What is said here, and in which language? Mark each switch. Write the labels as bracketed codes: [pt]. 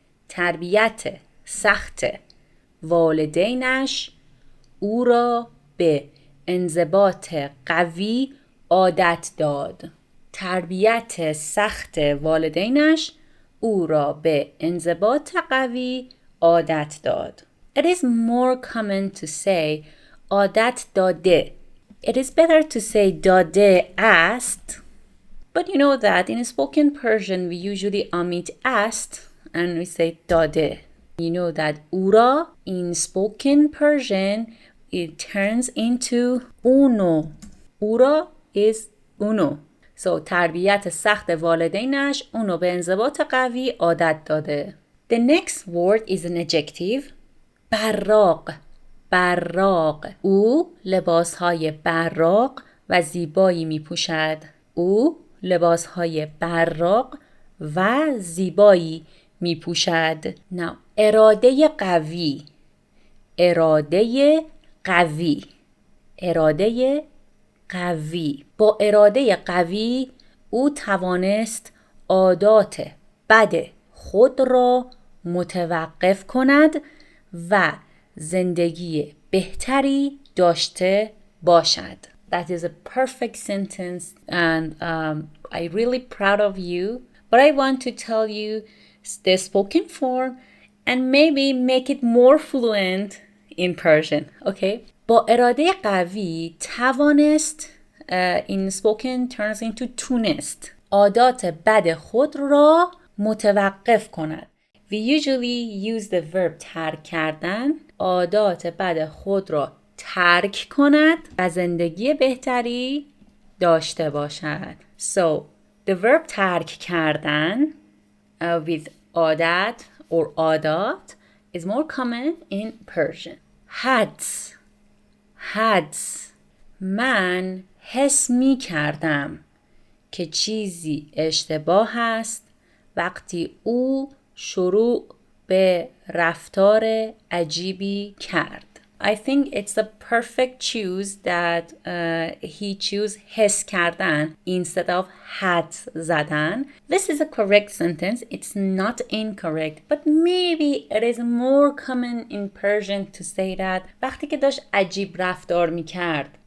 [fa] تربیت سخت والدینش او را به انضباط قوی عادت داد. تربیت سخت والدینش او را به انضباط قوی عادت داد. [en] It is more common to say [fa] عادت داده. [en] It is better to say [fa] داده است. [en] But you know that in spoken Persian we usually omit است and we say داده. You know that [fa] او را [en] in spoken Persian it turns into [fa] اونو. او را is اونو. So تربیت سخت والدینش اونو به انضباط قوی عادت داده. [en] The next word is an adjective. [fa] براق. براق. او لباسهای براق و زیبایی می پوشد. او لباسهای براق و زیبایی می پوشد. Now, اراده قوی. اراده قوی. اراده قوی. با اراده قوی او توانست عادات بد خود را متوقف کند و زندگی بهتری داشته باشد. [en] That is a perfect sentence and I'm really proud of you. But I want to tell you the spoken form and maybe make it more fluent in Persian. Okay? [fa] با اراده قوی توانست [en] in spoken turns into [fa] تونست عادات بد خود را متوقف کند. [en] We usually use the verb [fa] ترک کردن. عادات بد خود را ترک کند و زندگی بهتری داشته باشد. [en] So, the verb [fa] ترک کردن [en] with عادت or عادات is more common in Persian. [fa] حدس. حدس. من حس می کردم که چیزی اشتباه است وقتی او شروع به رفتار عجیبی کرد. [en] I think it's the perfect choose that he choose [fa] حس کردن [en] instead of [fa] حدس زدن. [en] This is a correct sentence. It's not incorrect, but maybe it is more common in Persian to say that [fa] وقتی که داشت عجیب رفتار میکرد.